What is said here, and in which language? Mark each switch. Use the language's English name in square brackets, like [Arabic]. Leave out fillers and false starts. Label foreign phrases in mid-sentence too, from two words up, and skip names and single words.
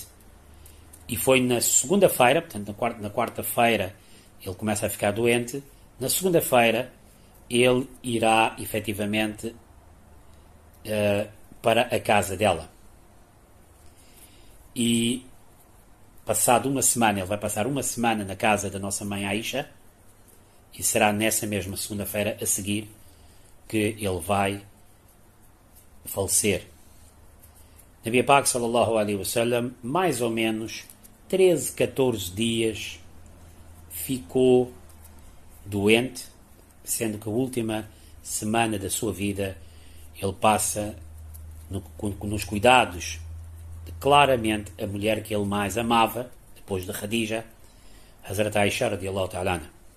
[Portuguese] E foi na segunda-feira, portanto na quarta-feira ele começa a ficar doente, na segunda-feira ele irá efetivamente para a casa dela. E passado uma semana, ele vai passar uma semana na casa da nossa mãe Aisha, e será nessa mesma segunda-feira a seguir que ele vai falecer. [Urdu] نبی پاک [Arabic] صلى الله عليه وسلم, [Portuguese] mais ou menos 13, 14 dias ficou doente, sendo que a última semana da sua vida ele passa nos cuidados de, claramente, a mulher que ele mais amava, depois de Khadija, Hazrat Aisha [Arabic] رضي الله تعالى عنها.